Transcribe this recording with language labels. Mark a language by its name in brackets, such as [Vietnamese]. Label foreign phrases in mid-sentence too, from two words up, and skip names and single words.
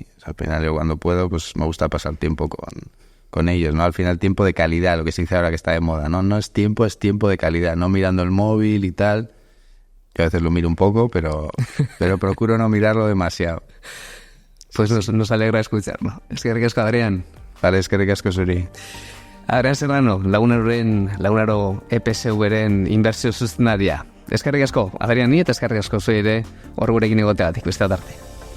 [Spanish] O sea, al final yo cuando puedo, pues me gusta pasar tiempo con ellos, ¿no? Al final tiempo de calidad, lo que se dice ahora que está de moda, ¿no? No es tiempo de calidad, no mirando el móvil y tal. Yo a veces lo miro un poco, pero procuro no mirarlo demasiado. Pues nos alegra escucharlo. [Basque] Eskerrik asko, Adrián. Vale, eskerrik asko zuri. Adrián Serrano, Lagunaro EPSV-ren inbertsio zuzenaria. Eskerrik asko, Adrián, ni eta eskerrik asko zure ere hor gurekin egoteagatik, beste arte.